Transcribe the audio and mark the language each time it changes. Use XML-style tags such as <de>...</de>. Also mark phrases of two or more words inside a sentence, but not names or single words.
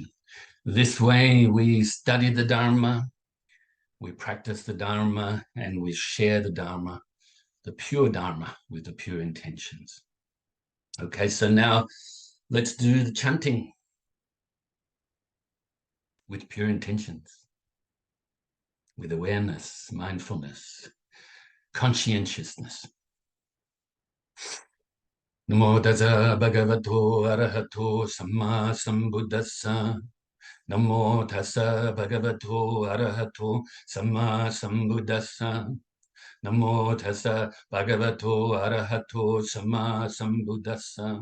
<en>This way we study the Dharma, we practice the Dharma, and we share the Dharma, the pure Dharma, with the pure intentions. Okay, so now let's do the chanting with pure intentions, with awareness, mindfulness, conscientiousness.</en> <pi>Namo Tassa Bhagavato Arahato Samma Sambuddhassa. Namo Tassa Bhagavato Arahato Samma Sambuddhassa. Namo Tassa Bhagavato Arahato Samma Sambuddhassa.</pi>